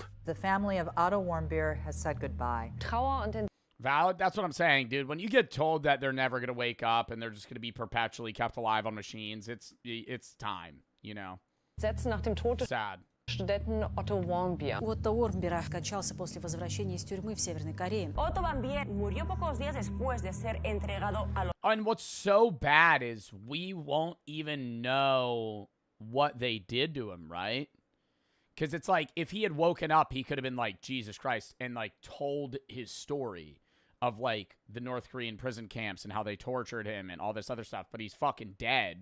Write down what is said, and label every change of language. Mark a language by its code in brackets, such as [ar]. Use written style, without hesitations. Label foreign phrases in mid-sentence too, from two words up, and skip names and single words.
[en] The family of Otto Warmbier has said goodbye. Valid. That's what I'm saying, dude. When you get told that they're never going to wake up and they're just going to be perpetually kept alive on machines, it's time, you know? Sad. [de] Studenten Otto Warmbier. [ru] Otto Warmbier скончался после возвращения из тюрьмы в Северной Корее. [es] Otto Warmbier murió pocos días después de ser entregado a los... [en] And what's so bad is we won't even know what they did to him, right? Because it's like, if he had woken up, he could have been like, Jesus Christ, and like told his story of like the North Korean prison camps and how they tortured him and all this other stuff, but he's fucking dead.